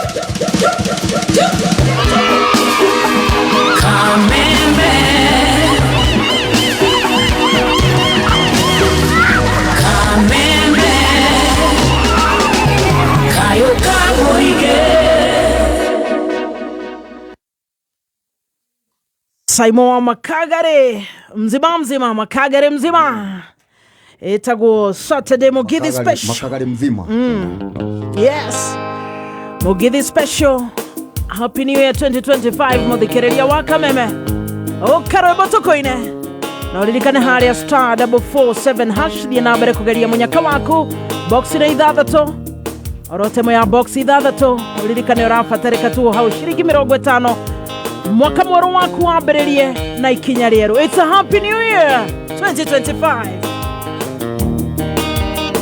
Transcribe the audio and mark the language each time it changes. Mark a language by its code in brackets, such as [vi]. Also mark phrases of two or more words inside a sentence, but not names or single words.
[ki] Simon wa Makagare mzima Makagare mzima itago [en] Saturday Mugithi special [ki] Makagare mzima yes [en] Mugithi special happy new year 2025 [ki] muthikiriria wa Kameme okarwe botokoine na uririkane haria star 447 hash thie na mbere kugeria munyaka waku box ina ithathatũ orotemo ya box ithathatũ uririkane urabatarika tu hau ciringi 50 mwaka mweru waku wambĩrĩrie na ikinya rĩerũ. [en] It's a happy new year 2025.